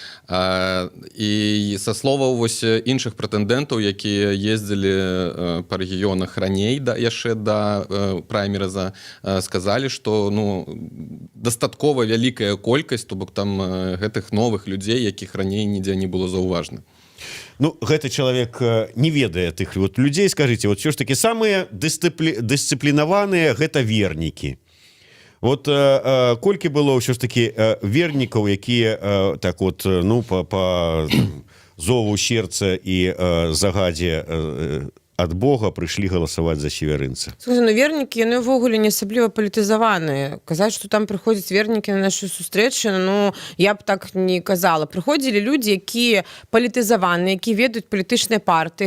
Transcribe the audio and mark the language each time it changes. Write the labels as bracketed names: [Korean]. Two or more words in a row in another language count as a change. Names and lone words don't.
[Belarusian] І са словаў вось іншых прэтэндэнтаў, якія ездзілі па рэгіёнах раней, яшчэ да праймерыза, сказалі, што дастаткова вялікая колькасць, то бок там гэтых новых людзей, якіх раней нідзе не было заўважна. Ну, гэты чалавек не ведае тых вот людзей, скажыце, вот все ж таки самыя дысцыплінаваныя гэта вернікі. Вот колькі было ўсё ж таки вернікаў, якія так вот, ну, [Russian] по зову сердца [Belarusian] і загадзе ад Бога прыйшлі галасаваць за Северынца. Слухайте, ну вернікі, яны ўвогуле не асабліва палітызаваныя. Казаць, што там прыходзяць вернікі на нашу сустрэчу, ну, я б так не казала. Прыходзілі людзі, якія палітызаваныя, якія ведаюць палітычныя партыі.